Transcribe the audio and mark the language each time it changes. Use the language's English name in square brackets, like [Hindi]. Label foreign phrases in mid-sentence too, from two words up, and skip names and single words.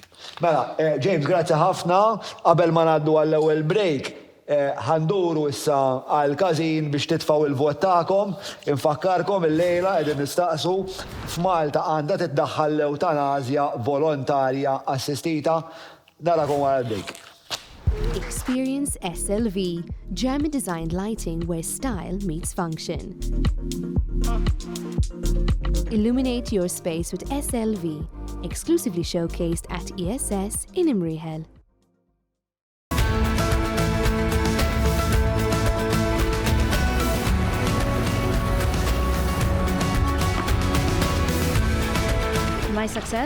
[Maltese] Mela, James, grazzi ħafna. Qabel ma ngħaddu għall-ewwel break, ħanduru issa għal-KAΖIN biex titfaw il-vot tagħkom. Infakkarkom il-lejla qegħdin nistaqsu f'Malta għandha tiddaħħal l-Ewtanazja volontarja assistita. Narakom wara l-break. [English] Experience SLV, German-designed lighting where style meets function. Illuminate your space with SLV, exclusively showcased at ESS in Imrihel. My success?